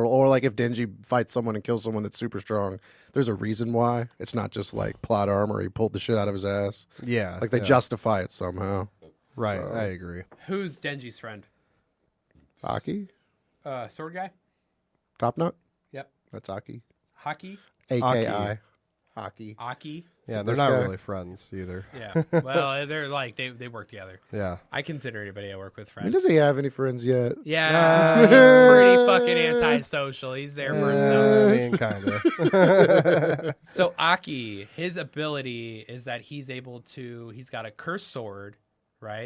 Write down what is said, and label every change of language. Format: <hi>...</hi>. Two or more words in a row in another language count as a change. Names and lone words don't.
<en>Or like if Denji fights someone and kills someone that's super strong, there's a reason why. It's not just like plot armor. He pulled the shit out of his ass. Yeah. Like they yeah. justify it somehow. Right. so- I agree. Who's Denji's friend? Aki, Sword guy? Top Nut. Yep. That's Aki. Haki? AKI. Aki. Aki? Yeah, they're This not guy. really friends either. Yeah. Well, they're like, they work together. Yeah. I consider anybody I work with I mean, friends. does he have any friends yet? Yeah, he's pretty fucking antisocial. He's there for himself. I mean, kind of. So Aki, his ability is that he's got a cursed sword, right?</en>